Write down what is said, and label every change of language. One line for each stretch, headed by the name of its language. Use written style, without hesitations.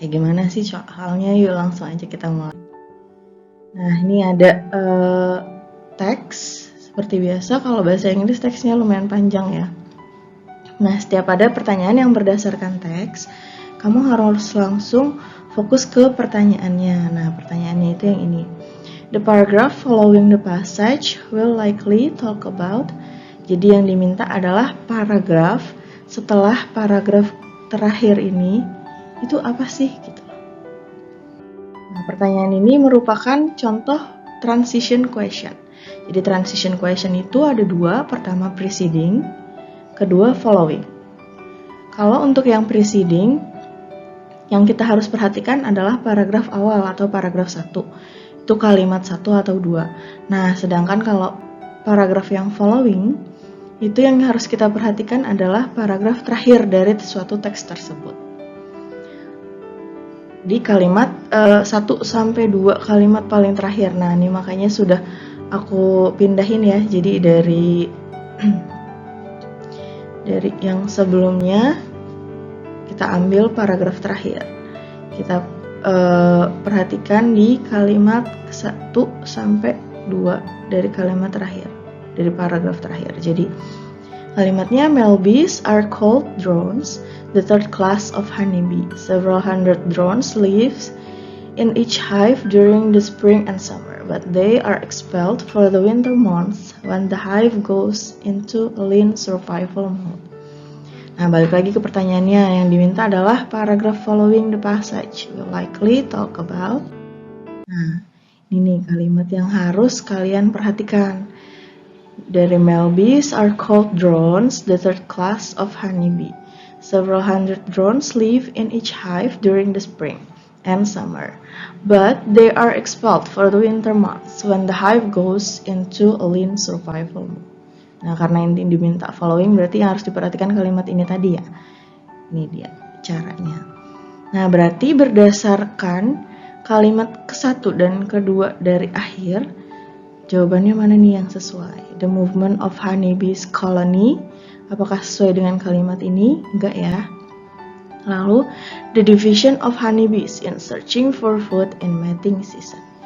Indonesian: Kayak gimana sih soalnya? Yuk langsung aja kita mulai. Nah, ini ada teks. Seperti biasa kalau bahasa Inggris teksnya lumayan panjang ya. Nah, setiap ada pertanyaan yang berdasarkan teks, kamu harus langsung fokus ke pertanyaannya. Nah, pertanyaannya itu yang ini.
English: The paragraph following the passage will likely talk about.
Indonesian: Jadi yang diminta adalah paragraf setelah paragraf terakhir ini itu apa sih gitu. Nah, pertanyaan ini merupakan contoh transition question. Jadi transition question itu ada dua, pertama preceding, kedua following. Kalau untuk yang preceding, yang kita harus perhatikan adalah paragraf awal atau paragraf 1. Itu kalimat 1 atau 2. Nah, sedangkan kalau paragraf yang following, itu yang harus kita perhatikan adalah paragraf terakhir dari suatu teks tersebut. Di kalimat 1 sampai 2 kalimat paling terakhir. Nah, ini makanya sudah aku pindahin ya. Jadi dari yang sebelumnya kita ambil paragraf terakhir. Kita perhatikan di kalimat 1 sampai 2 dari kalimat terakhir, dari paragraf terakhir. Jadi kalimatnya,
English: male bees are called drones, the third class of honeybee. Several hundred drones live in each hive during the spring and summer, but they are expelled for the winter months when the hive goes into a lean survival mode.
Indonesian: Nah, balik lagi ke pertanyaannya, yang diminta adalah
English: paragraph following the passage will likely talk about.
Indonesian: Nah, ini nih kalimat yang harus kalian perhatikan.
English: Dari male bees are called drones, the third class of honeybee. Several hundred drones live in each hive during the spring and summer, but they are expelled for the winter months when the hive goes into a lean survival mode.
Indonesian: Nah, karena ini diminta following, berarti yang harus diperhatikan kalimat ini tadi ya. Ini dia caranya. Nah, berarti berdasarkan kalimat ke-1 dan ke-2 dari akhir, jawabannya mana nih yang sesuai?
English: The movement of honeybees colony.
Indonesian: Apakah sesuai dengan kalimat ini? Enggak ya. Lalu,
English: the division of honeybees in searching for food in mating season.